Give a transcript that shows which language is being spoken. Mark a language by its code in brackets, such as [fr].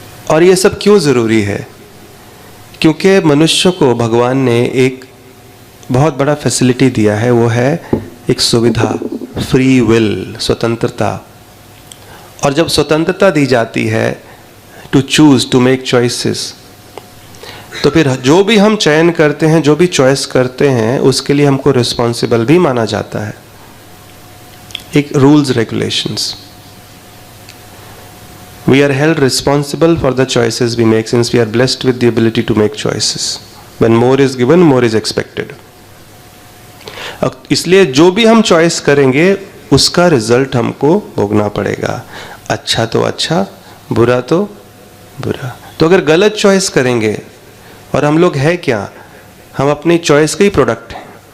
[hi] और ये सब क्यों जरूरी है? क्योंकि मनुष्य को भगवान ने एक बहुत बड़ा फैसिलिटी दिया है, वो है एक सुविधा, फ्री विल, स्वतंत्रता। और जब स्वतंत्रता दी जाती है [en] to choose, to make choices, [hi] तो फिर जो भी हम चयन करते हैं, जो भी चॉइस करते हैं, उसके लिए हमको रिस्पॉन्सिबल भी माना जाता है। एक rules regulations, [en] we are held responsible for the choices we make, since we are blessed with the ability to make choices. When more is given, more is expected. [hi] इसलिए जो भी हम चॉइस करेंगे उसका रिजल्ट हमको भोगना पड़ेगा। अच्छा तो अच्छा, बुरा तो बुरा। तो अगर गलत चॉइस करेंगे, और हम लोग है क्या, हम अपनी चॉइस के ही प्रोडक्ट हैं।